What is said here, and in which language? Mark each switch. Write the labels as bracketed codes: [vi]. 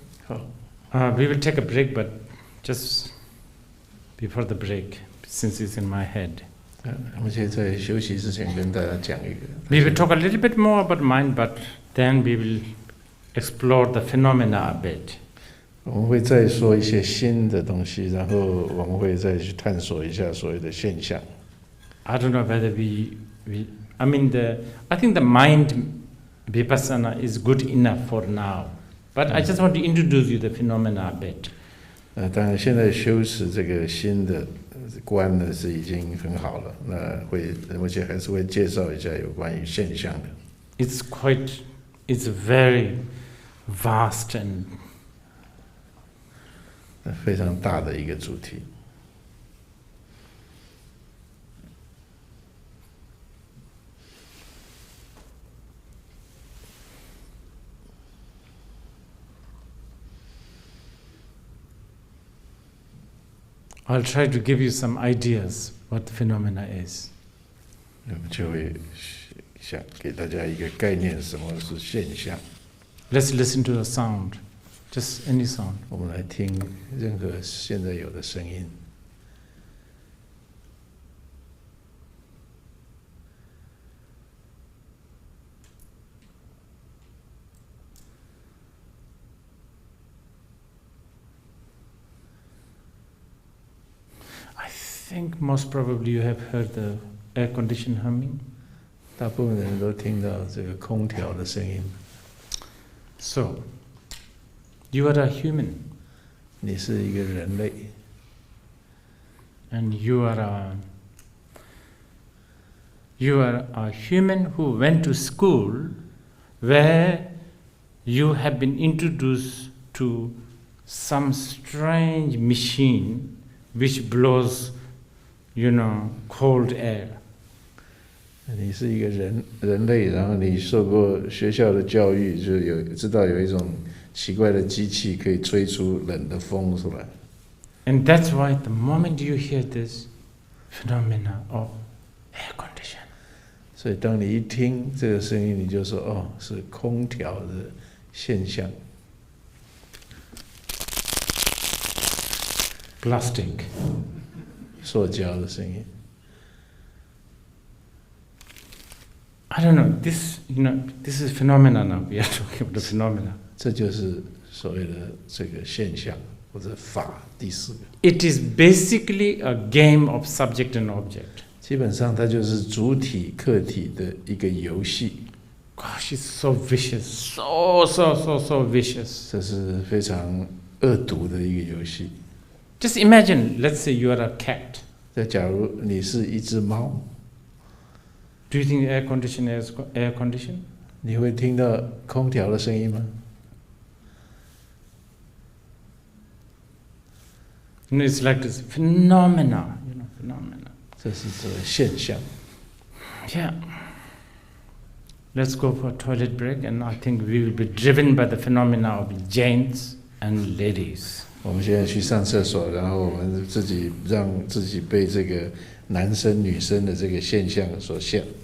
[zh] 好， [en] We will take a break, but just before the break, since it's in my head. [zh] 我们现在在休息之前跟大家讲一个。 [en] We will talk a little bit more about mind, but then we will explore the phenomena a bit. [zh] 我们会再说一些新的东西，然后我们会再去探索一下所谓的现象。 [en] I don't know whether I think the mind Vipassana is good enough for now. But I just want to introduce you the phenomena a bit. [zh] 当然现在修持这个新的观呢是已经很好了，那而且还是会介绍一下有关于现象的。 [en] It's very vast and [zh] 非常大的一个主题。 [en] I'll try to give you some ideas what the phenomena is. [zh] 我们就会想给大家一个概念，什么是现象。 [en] Let's listen to the sound, just any sound. [zh] 我们来听任何现在有的声音。 [en] I think most probably you have heard the air condition humming. [zh] 大部分人都听到这个空调的声音。 [en] So, you are a human. [zh] 你是一个人类， [en] And you are a human who went to school where you have been introduced to some strange machine which blows, cold air. [zh] 你是一个人类，然后你受过学校的教育，就知道有一种奇怪的机器可以吹出冷的风出来。 [en] And that's why the moment you hear this phenomena of air condition, [zh] 所以当你一听这个声音，你就说：“哦，是空调的现象。” [en] plastic. [zh] 塑胶的声音。 [en] I don't know, this is phenomena now. We are talking about the phenomena. [zh] 这就是所谓的这个现象或者法第四个。 [en] It is basically a game of subject and object. [zh] 基本上它就是主体客体的一个游戏。 [en] Gosh, it's so vicious, so vicious. [zh] 这是非常恶毒的一个游戏。 [en] Just imagine, let's say you are a cat. [zh] 那假如你是一只猫， [en] Do you think air condition is air condition? [zh] 你会听到空调的声音吗？ [en] It's like this phenomena, phenomena. [zh] 这是这个现象。 [en] Yeah. Let's go for a toilet break, and I think we will be driven by the phenomena of gents and ladies. [zh] 我们现在去上厕所，然后我们让自己被这个男生女生的这个现象所限。